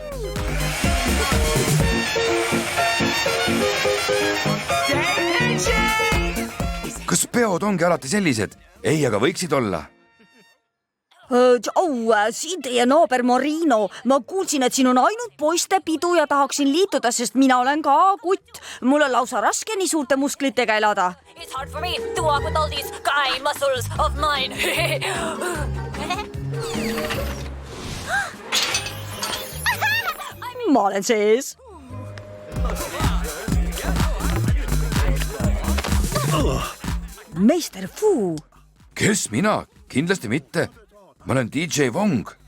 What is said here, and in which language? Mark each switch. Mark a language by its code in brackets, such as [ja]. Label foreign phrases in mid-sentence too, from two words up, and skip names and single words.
[et] Kas peod ongi alati sellised? Ei, aga võiksid olla. Siin teie naaber Marino. Ma kuulsin, et siin on ainult poiste pidu ja tahaksin liituda, sest mina olen ka kutt. Mul on lausa raske nii suurte musklitega elada. [en] It's hard for me to walk with all these guy muscles of mine. [et] Ma olen sees. Meister Fu. Kes mina? Kindlasti mitte. Ma olen DJ Wong.